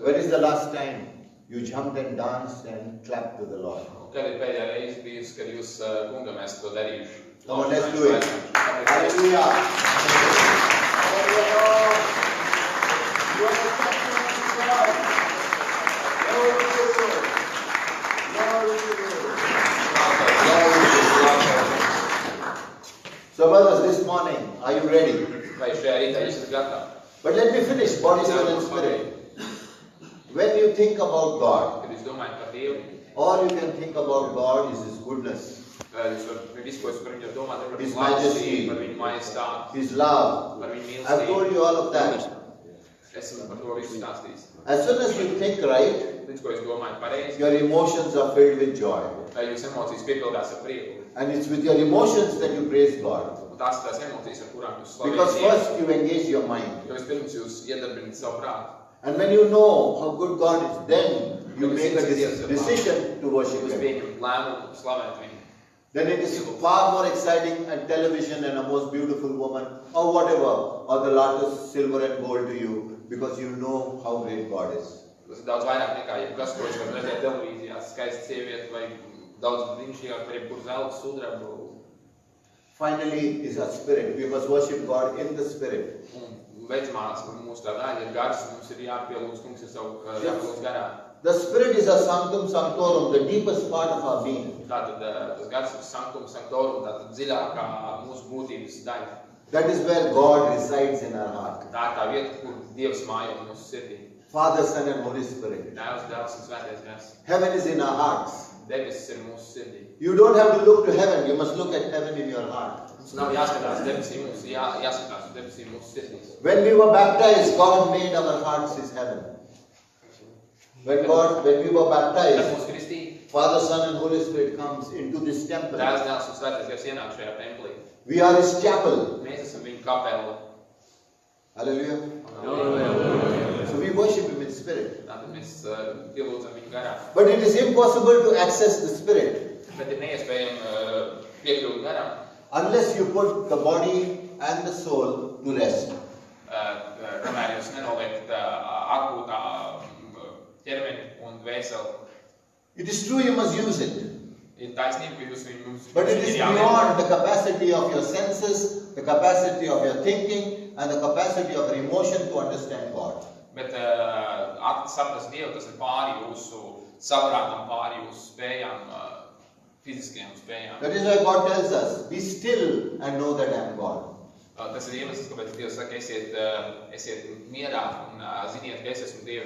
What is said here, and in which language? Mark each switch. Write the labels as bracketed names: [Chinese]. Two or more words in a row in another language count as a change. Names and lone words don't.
[English] When is the last time you jumped and danced and clapped to the Lord? [Latvian] Kad ir pēdējā reize bijusi, kad jūs kungam esat to darījuši? [English] Come on, let's do it. Hallelujah. So brothers, this morning, are you ready? [Latvian] Vai šajā rītā jūs esat gatavi? [English] But let me finish, body, soul and spirit. When you think about God, [Latvian] Kad jūs domājat par Dievu, [English] all you can think about God is His goodness, [Latvian] jūs visu, ko jūs par viņu domāt, par [English] His [Latvian] viņu majestību, [English] majesty, [Latvian] par viņu majestāti, [English] His love. [Latvian] par viņu [English] I've told [Latvian] mīlestību. [English] you all of that. [Latvian] Esmu par to visu stāstījis. [English] As soon as you think right, [Latvian] Līdz, ko jūs domājat pareizi, [English] your emotions are filled with joy. [Latvian] jūs emocijas piepildās ar prieku. [English] And it's with your emotions that you praise God. [Latvian] Un tās ir tās emocijas, ar kurām jūs [English] Because [Latvian] slavējat Dievu. [English] first you engage your mind. [Latvian] Jo vispirms jūs iedarbināt savu prātu. [English] And when you know how good God is, then you make a decision to worship [Latvian] Jūs [English] Him. [Latvian] pieņemat lēmumu slavēt viņu. [English] Then it is far more exciting and television and a most beautiful woman or whatever, or the latest silver and gold to you because you know how great God is. [Latvian] Tas ir daudz vairāk nekā jebkas, ko jūs varat redzēt televīzijā, skaista sieviete vai daudz brīnišķīgāk par jebkuru zelta sudrabu. [English] Finally is our spirit. We must worship God in the spirit. [Latvian] Un beidzamās, mūsu tā daļa ir gars, mums ir jāpielūdz, kungs ir savu jāpielūdz garā. [English] The spirit is a [Latin] sanctum sanctorum, [English] the deepest part of our being. [Latvian] Tātad tas gars ir [Latin] sanctum sanctorum, [Latvian] tātad dziļākā mūsu būtības daļa. [English] That is where God resides in our heart. [Latvian] Tā ir tā vieta, kur Dievs mājo mūsu sirdī. [English] Father, Son and Holy Spirit. [Latvian] Dēls, dēls un svētais gars. [English] Heaven is in our hearts. [Latvian] Debesis ir mūsu sirdī. [English] You don't have to look to heaven, you must look at heaven in your heart. [Latvian] Mums nav jāskatās debesīm, mums jāskatās uz debesīm mūsu sirdīs. [English] When we were baptized, God made our hearts His heaven. When we were [Latvian] Tad [English] baptized, [Latvian] mūsu kristīja, [English] Father, Son and Holy Spirit comes into this temple. [Latvian] dēls, dēls un svētais gars ienāk šajā templī. [English] We are His chapel. [Latvian] Mēs esam viņa kapela. [English] Hallelujah. So we worship Him in spirit. [Latvian] Tātad mēs pielūdzam viņu garā. [English] But it is impossible to access the spirit [Latvian] Bet ir neiespējami piekļūt garam, [English] unless you put the body and the soul to rest. [Latvian] kamēr jūs nenoliekat atpūtā ķermeni un dvēseli. [English] It is true you must use it, [Latvian] Ir taisnība, ka jūs viņu [English] but it is beyond the capacity of your senses, the capacity of your thinking, and the capacity of your emotion to understand God. [Latvian] Bet saprast Dievu, tas ir pāri jūsu saprātam, pāri jūsu spējām, fiziskajām spējām. [English] That is why God tells us, be still and know that I am God. [Latvian] Tas ir iemesls, kāpēc Dievs saka, esiet mierā un ziniet, ka es esmu Dievs.